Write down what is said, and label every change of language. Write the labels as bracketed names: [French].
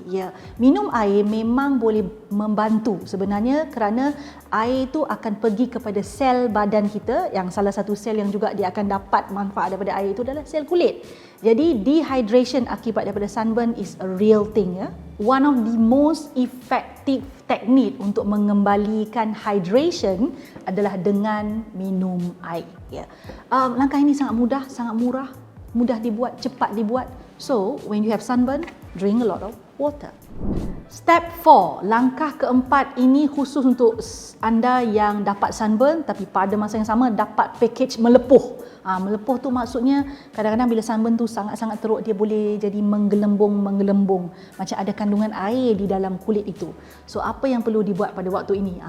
[Malay] Ya, minum air memang boleh membantu sebenarnya kerana air itu akan pergi kepada sel badan kita, yang salah satu sel yang juga dia akan dapat manfaat daripada air itu adalah sel kulit. Jadi dehydration akibat daripada sunburn [English] is a real thing [Malay] ya. [English] one of the most effective [Malay] teknik untuk mengembalikan hydration adalah dengan minum air. Ya. Langkah ini sangat mudah, sangat murah, mudah dibuat, cepat dibuat. [English] So, when you have sunburn, drink a lot of water. [Malay] Step 4, langkah keempat ini khusus untuk anda yang dapat sunburn tapi pada masa yang sama dapat package melepuh. Melepuh tu maksudnya kadang-kadang bila sunburn tu sangat-sangat teruk, dia boleh jadi menggelembung. Macam ada kandungan air di dalam kulit itu. So apa yang perlu dibuat pada waktu ini?